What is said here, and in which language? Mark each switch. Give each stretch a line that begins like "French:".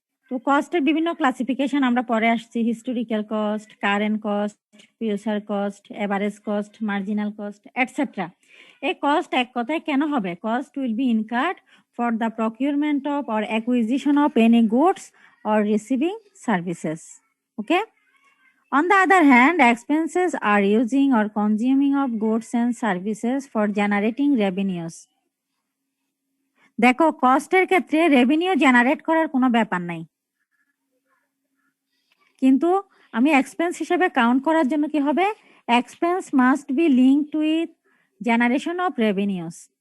Bangla: তো কস্টের বিভিন্ন ক্লাসিফিকেশন আমরা পরে আসছি, historical cost, current cost, future cost, average cost, marginal cost, etcetera. এই কস্ট এক কথায় কেন হবে?
English: Cost will be incurred for the procurement of or acquisition of any goods or receiving services. Okay. On the other hand, expenses are using or consuming of goods and services for generating revenues.
Bangla: দেখো, কস্টের ক্ষেত্রে revenue generate করার কোনো ব্যাপার নাই, কিন্তু আমি expense হিসেবে count করার জন্য কি হবে?
English: Expense must be linked with generation of revenues.